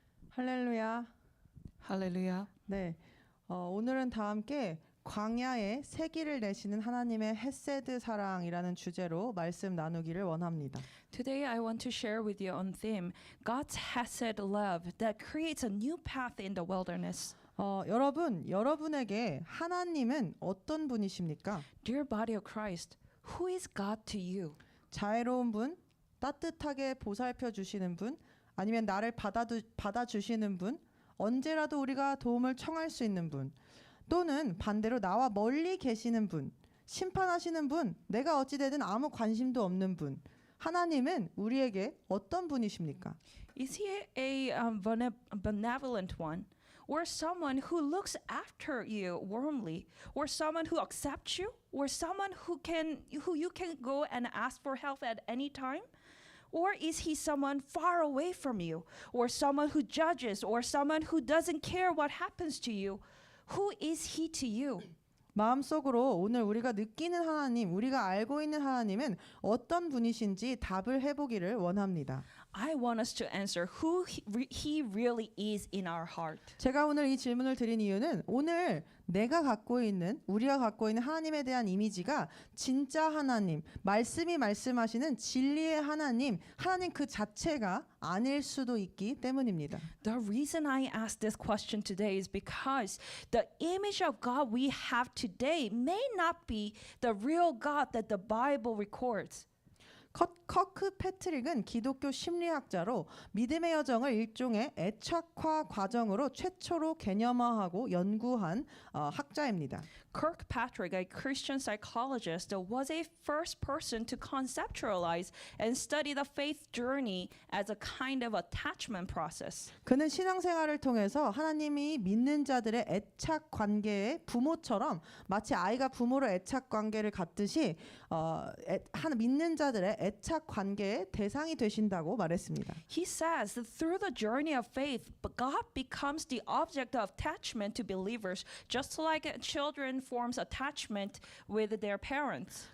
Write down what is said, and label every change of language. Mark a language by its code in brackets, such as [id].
[ko] 할렐루야. 할렐루야. 네, 오늘은 다 함께 광야에 새 길을 내시는 하나님의 헤세드 사랑이라는 주제로 말씀 나누기를 원합니다. [en] Today I want to share with you on theme God's Hesed love that creates a new path in the wilderness. [ko] 여러분에게 하나님은 어떤 분이십니까? [en] Dear body of Christ, who is God to you? [ko] 자애로운 분, 따뜻하게 보살펴 주시는 분, 아니면 나를 받아주시는 분, 언제라도 우리가 도움을 청할 수 있는 분, 또는 반대로 나와 멀리 계시는 분, 심판하시는 분, 내가 어찌되든 아무 관심도 없는 분. 하나님은 우리에게 어떤 분이십니까? [en] Is he a benevolent one? Or someone who looks after you warmly? Or someone who accepts you? Or someone who you can go and ask for help at any time? Or is he someone far away from you? Or someone who judges? Or someone who doesn't care what happens to you? Who is he to you? [ko] 마음속으로 오늘 우리가 느끼는 하나님, 우리가 알고 있는 하나님은 어떤 분이신지 답을 해보기를 원합니다. [en] I want us to answer who he really is in our heart. [ko] 제가 오늘 이 질문을 드린 이유는 오늘 우리가 갖고 있는 하나님에 대한 이미지가 진짜 하나님, 말씀이 말씀하시는 진리의 하나님 그 자체가 아닐 수도 있기 때문입니다. [en] The reason I ask this question today is because the image of God we have today may not be the real God that the Bible records. [ko] 커크 패트릭은 기독교 심리학자로 믿음의 여정을 일종의 애착화 과정으로 최초로 개념화하고 연구한 학자입니다. [en] Kirkpatrick, a Christian psychologist, was a first person to conceptualize and study the faith journey as a kind of attachment process. [ko] 그는 신앙생활을 통해서 하나님이 믿는 자들의 애착 관계의 부모처럼 마치 아이가 부모로 애착 관계를 갖듯이 믿는 자들의 애착 관계의 대상이 되신다고 말했습니다. [en] He says that through the journey of faith, God becomes the object of attachment to believers, just like children forms attachment with their parents.